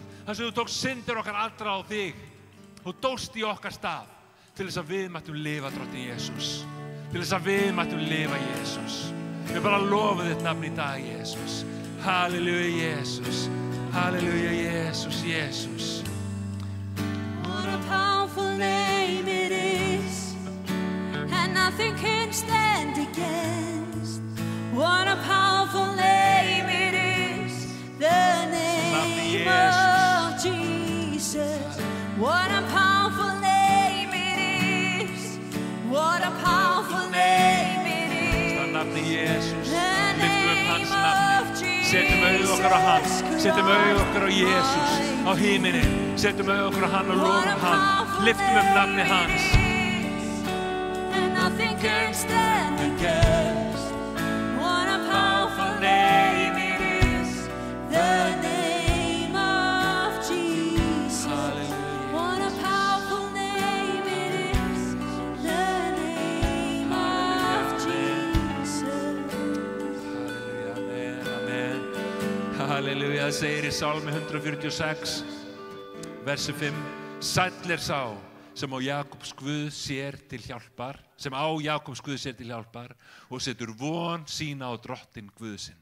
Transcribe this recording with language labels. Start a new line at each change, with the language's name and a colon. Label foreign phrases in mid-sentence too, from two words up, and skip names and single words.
Icelandic: Það sem þú tók syndir okkar allra á þig. Þú dóst í okkar stað til þess að við mættum lifa, drottni Jesús. Til þess að við mættum lifa, Jesús. Við bara lofum þitt nafn í dag, Jesús. Halleluja, Jesús. Halleluja, Jesús, Jesús.
English: What a powerful name it is, and nothing can stand against. What a powerful name it is, the name of Jesus. What a powerful name it is, what a powerful name it is.
Icelandic: Það nafni Jesús. Lyftum upp hans nafni. Setjum auð okkar á hann. Setjum auð okkar á Jesús á himinin. Setjum auð okkar á hann og lofum hann. Lyftum upp nafni hans.
English: And nothing can stand against. What a powerful name it is, the name of Jesus. What a powerful name it is, the name of Jesus. Halleluja, amen, amen.
Icelandic: Halleluja, það segir í Sálmi 146, versi 5. Sæll er sá sem á Jakobs Guð sér til hjálpar, sem á Jakobs Guð sér til hjálpar og setur von sína á Drottinn Guð sinn.